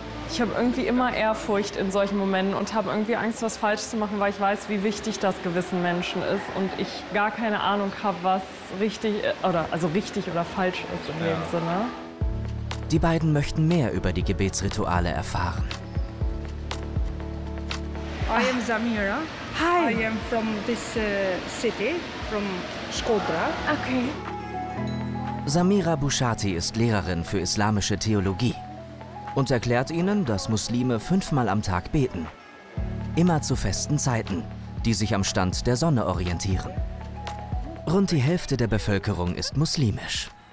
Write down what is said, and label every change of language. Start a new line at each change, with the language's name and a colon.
German: Ich habe irgendwie immer Ehrfurcht in solchen Momenten und habe irgendwie Angst, was falsch zu machen, weil ich weiß, wie wichtig das gewissen Menschen ist und ich gar keine Ahnung habe, was richtig oder also richtig oder falsch ist in dem Sinne. Die beiden möchten mehr über die Gebetsrituale erfahren.
English: I am Samira. Hi. I am from this city, from Shkodra. Okay.
German: Samira Bouchati ist Lehrerin für islamische Theologie. Und erklärt ihnen, dass Muslime fünfmal am Tag beten. Immer zu festen Zeiten, die sich am Stand der Sonne orientieren. Rund die Hälfte der Bevölkerung ist muslimisch.